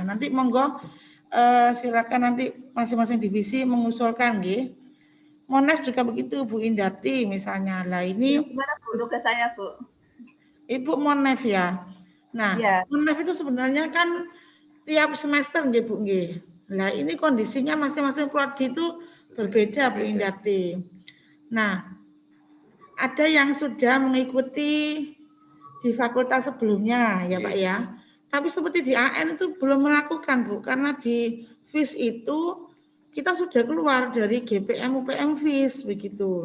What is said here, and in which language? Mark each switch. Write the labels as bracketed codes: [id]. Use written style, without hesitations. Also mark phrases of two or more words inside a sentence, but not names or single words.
[id] Nanti monggo silakan nanti masing-masing divisi mengusulkan nggih. Monef juga begitu Bu Indati misalnya. Lah ini gimana Bu tugas saya Bu? Ibu Monef ya. Nah, ya. Monef itu sebenarnya kan tiap semester nggih Bu nggih. Lah ini kondisinya masing-masing prodi itu berbeda Bu Indati. Nah, ada yang sudah mengikuti di fakultas sebelumnya ya Pak ya. Tapi seperti di AN itu belum melakukan Bu, karena di FIS itu kita sudah keluar dari GPM UPM FIS begitu.